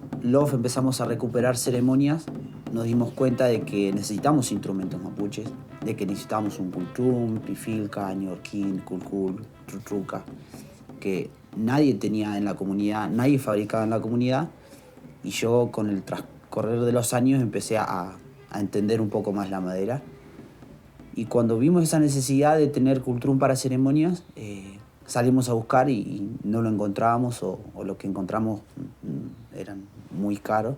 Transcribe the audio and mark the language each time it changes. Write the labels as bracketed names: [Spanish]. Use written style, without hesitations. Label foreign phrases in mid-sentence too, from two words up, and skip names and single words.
[Spanish] LOF empezamos a recuperar ceremonias, nos dimos cuenta de que necesitamos instrumentos mapuches, de que necesitamos un cultrum, pifilca, ñorquín, culcul, trutruca, que nadie tenía en la comunidad, nadie fabricaba en la comunidad, y yo con el transcurrir de los años empecé a entender un poco más la madera. Y cuando vimos esa necesidad de tener cultrum para ceremonias, salimos a buscar y no lo encontrábamos, o lo que encontramos eran muy caros.